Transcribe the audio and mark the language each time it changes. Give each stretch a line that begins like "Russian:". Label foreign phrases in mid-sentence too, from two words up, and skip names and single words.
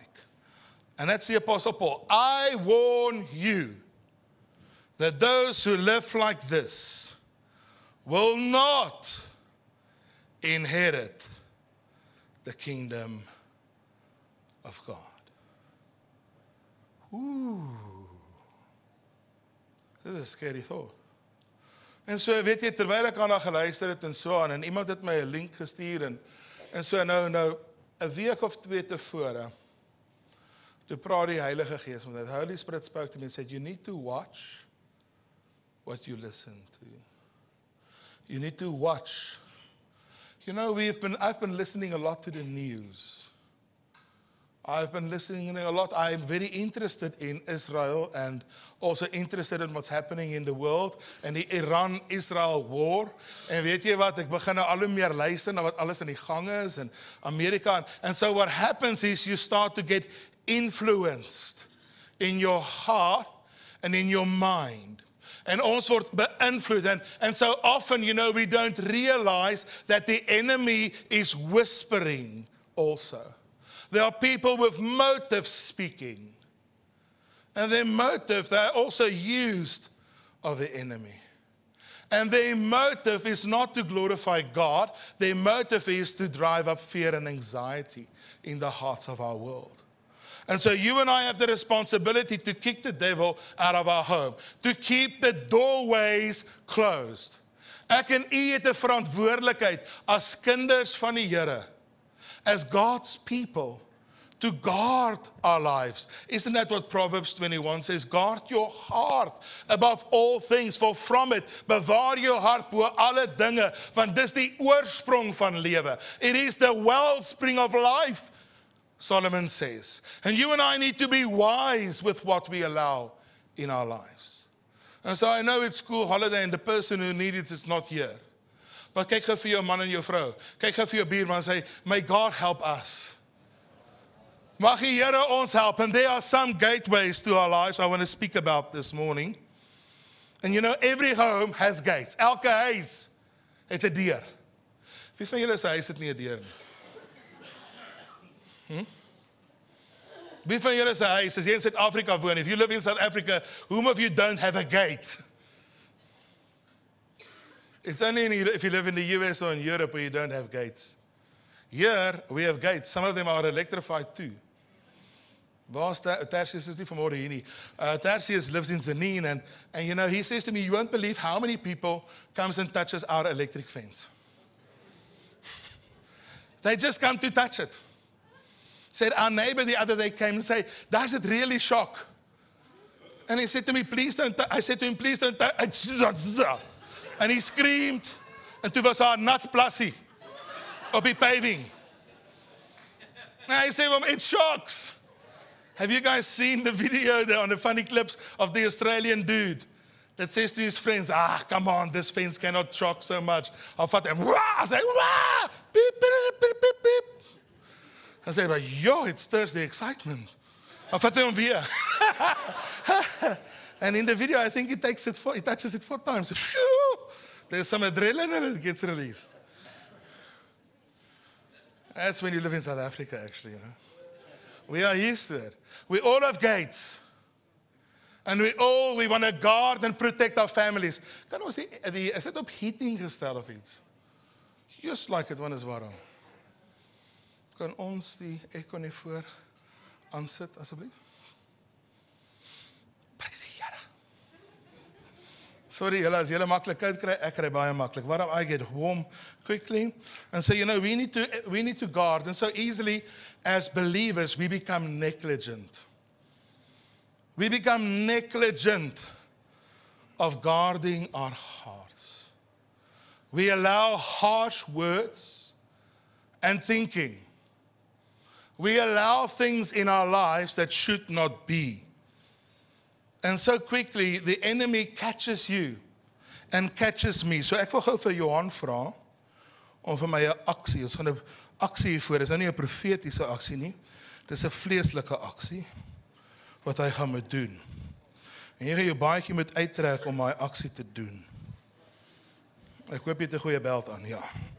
English: And that's the Apostle Paul. I warn you that those who live like this will not inherit the kingdom of God. Ooh. This is a scary thought.
Afrikaans: En so weet jy, terwyl ek aan haar geluister het en so aan, en iemand het my 'n link gestuur, en so nou 'n week of 2 tevore, toe praat die Heilige Gees met my.
English: The Holy Spirit spoke to me and said, you need to watch what you listen to. You need to watch. You know, I've been listening a lot to the news. I've been listening a lot. I'm very interested in Israel and also interested in what's happening in the world and die Iran-Israel war.
Afrikaans: En weet jy wat, ek begin nou al hoe meer luister na wat alles in die gang is in Amerika.
English: And so what happens is you start to get influenced in your heart and in your mind.
Afrikaans: And ons word beïnvloed.
English: And so often, you know, we don't realize that the enemy is whispering also. There are people with motives speaking. And their motive, they are also used of the enemy. And their motive is not to glorify God. Their motive is to drive up fear and anxiety in the hearts of our world. And so you and I have the responsibility to kick the devil out of our home, to keep the doorways closed.
Afrikaans: Ek en u het 'n verantwoordelikheid as kinders van die Here, as
English: God's people, to guard our lives. Isn't that what Proverbs 21 says? Guard your heart above all things, for from it
Afrikaans: bewaar jou hart bo alle dinge, want dis die oorsprong van lewe.
English: It is the wellspring of life, Solomon says. And you and I need to be wise with what we allow in our lives. And so I know it's school holiday and the person who needs it is not here.
Afrikaans: But kyk gou vir jou man en jou vrou. Kyk gou vir jou buurman en sê,
English: may God help us.
Afrikaans: Mag die Here ons help.
English: And there are some gateways to our lives I want to speak about this morning. And you know, every home has gates.
Afrikaans: Elke huis het 'n deur. Wie van julle se huis het nie 'n deur nie? Wie van julle se huis, as jy in Suid-Afrika woon,
English: if you live in South Africa, whom of you don't have a gate? It's only if you live in the US or in Europe where you don't have gates. Here, we have gates. Some of them are electrified too.
Afrikaans: Waar's Tertius is nie vanmôre hier nie.
English: Tertius lives in Zanin, and you know, he says to me, you won't believe how many people comes and touches our electric fence. They just come to touch it. Said our neighbor the other day came and said, does it really shock? And he said to me, please don't touch. I said to him, please don't touch. And he screamed, and
Afrikaans: toe was haar nat plassie op die paving.
English: And I said, well, it shocks. Have you guys seen the video there on the funny clips of the Australian dude that says to his friends, come on, this fence cannot shock so much. I'll fight them. I say, wah! Beep, beep, beep, beep, beep. I say, but yo, it stirs the excitement. I'll fight them here. And in the video, I think he touches it 4 times. Shoo! There's some adrenaline and it gets released. That's when you live in South Africa, actually. You know? We are used to it. We all have gates. And we want to guard and protect our families.
Afrikaans: Kan ons is dit op heating gestel of iets?
English: Just like
Afrikaans: het, want is warm. Kan ons die aircon hier voor aansit, asseblief? Prys die Here. Sorry, julle, as julle maklik koud kry, ek kry baie maklik.
English: Waarom I get warm quickly? And so, you know, we need to guard. And so easily, as believers, we become negligent. We become negligent of guarding our hearts. We allow harsh words and thinking. We allow things in our lives that should not be. And so quickly, the enemy catches you and catches me.
Afrikaans: So ek wil gou vir Johan vra om vir my 'n aksie. Ons gaan 'n aksie hiervoor. Dit is nou nie 'n profetiese aksie nie. Dis 'n vleeslike aksie wat hy gaan moet doen. En jy gaan jou baadjie moet uittrek om daai aksie te doen. Ek hoop jy het 'n goeie belt aan, ja.